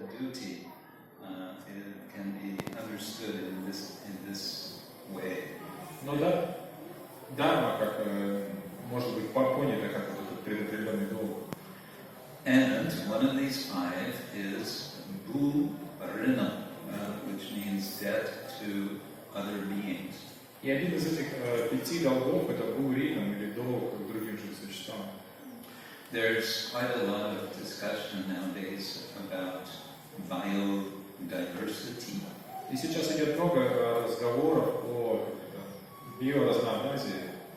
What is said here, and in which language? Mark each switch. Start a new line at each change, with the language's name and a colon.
English: duty it can be understood in this way.
Russian: Но да, дарма как может быть понята как этот предопределенный долг.
English: And one of these five is bhu rinam, which means debt to other beings.
Russian: И один из этих 5 долгов это бу-ринам или долг к другим живым существам.
English: There's quite a lot of discussion nowadays about biodiversity.
Russian: И сейчас идет много разговоров о биоразнообразии.